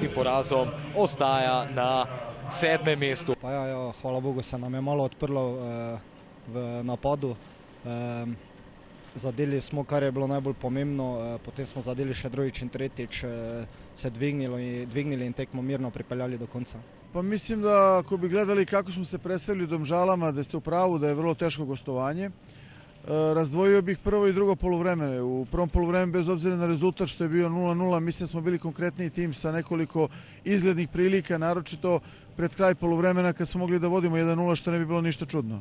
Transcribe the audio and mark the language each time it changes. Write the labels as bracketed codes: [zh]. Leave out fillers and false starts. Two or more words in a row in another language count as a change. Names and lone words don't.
[sl] porazom ostaja na 7. mestu. Hvala Bogu se nam je malo odprlo v napadu. Zadeli smo, kar je bilo najbolj pomembno, potem smo zadeli še drugič in tretjič, se dvignili in tekmo mirno pripeljali do konca. [sr] Pa mislim da ako bi gledali kako smo se predstavili Domžalama, da ste u pravu da je vrlo teško gostovanje. Razdvojio bih prvo i drugo poluvreme. U prvom poluvremenu, bez obzira na rezultat što je bio 0:0, mislim da smo bili konkretniji tim sa nekoliko izglednih prilika, naročito pred kraj poluvremena kad smo mogli da vodimo 1:0, što ne bi bilo ništa čudno.